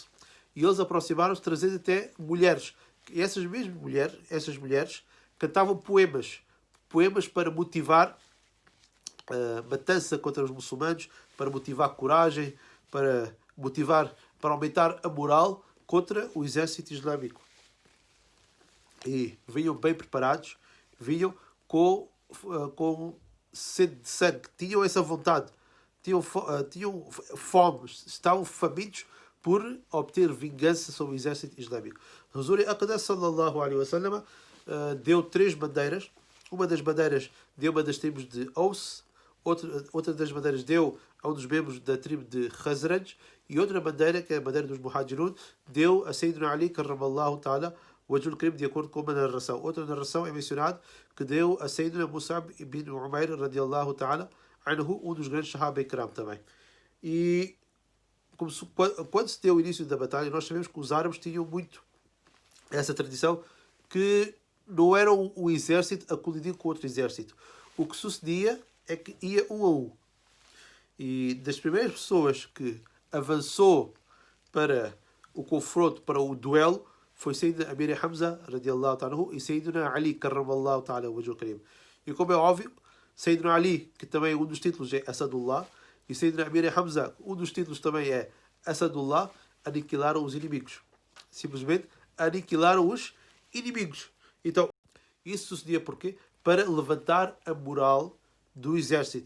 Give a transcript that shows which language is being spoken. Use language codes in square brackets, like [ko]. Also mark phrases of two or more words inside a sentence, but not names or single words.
[pt] E eles aproximaram-se trazendo até mulheres. E essas mulheres cantavam poemas para motivar a matança contra os muçulmanos, para motivar coragem, para aumentar a moral contra o exército islâmico. E vinham bem preparados, vinham com sede de sangue, tinham essa vontade, tinham fome, estavam famintos por obter vingança sobre o exército islâmico. Rasul Aqdas [ar] صلى الله عليه وسلم [pt] deu 3 bandeiras. Uma das bandeiras deu uma das tribos de Aus, outra das bandeiras deu a um dos membros da tribo de Khazraj, e outra bandeira, que é a bandeira dos Muhajirun, deu a Sayyidina Ali [ar] كرم الله تعالى وجهه الكريم, [pt] de acordo com uma narração. Outra narração é mencionado que deu a Sayyidina Mus'ab ibn Umair [ar] رضي الله تعالى عنه, [pt] um dos grandes [ar] الصحابة الكرام [pt] também. E quando se deu o início da batalha, nós sabemos que os árabes tinham muito essa tradição, que não era um exército a colidir com outro exército. O que sucedia é que ia um a um. E das primeiras pessoas que avançou para o confronto, para o duelo, foi Sayyidina Amir Hamza [ar] رضي الله تعالى [pt] e Sayyidina Ali [ar] كرم الله تعالى وجهه الكريم. [pt] E como é óbvio, Sayyidina Ali, que também um dos títulos é Asadullah, e Sayyidina Amir Hamza, um dos títulos também é Asadullah, aniquilaram os inimigos. Simplesmente aniquilaram os inimigos. Então, isso sucedia porquê? Para levantar a moral do exército.